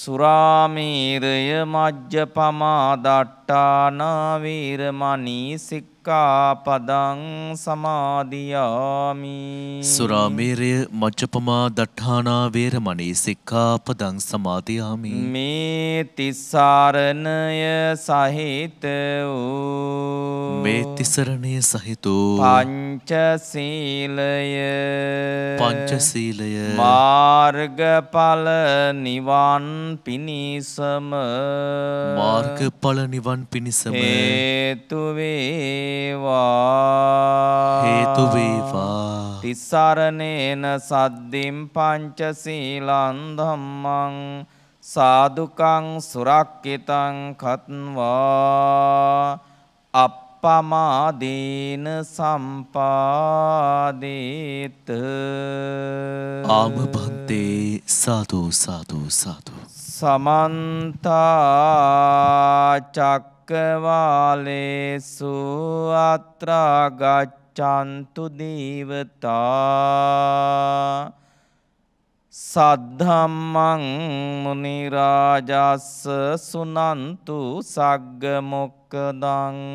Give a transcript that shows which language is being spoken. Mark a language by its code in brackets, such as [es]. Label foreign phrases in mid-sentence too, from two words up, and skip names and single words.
[pi] සුරාමේරය මජ්ජපමා දට්ඨාන වේරමණී සික්ඛාපදං සික්ඛාපදං සමාදියාමි. සුරාමේරය මජ්ජපමා දට්ඨානා වේරමණී සික්ඛාපදං සමාදියාමි. [si] මේ තිස්සරණය සහිත වූ මේ තිසරණය සහිත වූ පංචශීලය මාර්ගඵල නිවන් පිණිසම හේතු වේවා. [pi] තිස්සරණේන සද්දින් පංචශීලං ධම්මං සාදුකං සුරක්කිතං කତ୍වා අප්පමාදීන සම්පාදේත. ආම භන්තේ සාදු සාදු සාදු. සමන්ත චක්කවාලේසු අත්‍රා ගච්ඡන්තු දේවතා සද්ධම්මං මුනි රාජස්ස සුනන්තු සග්ග මොක්ඛදං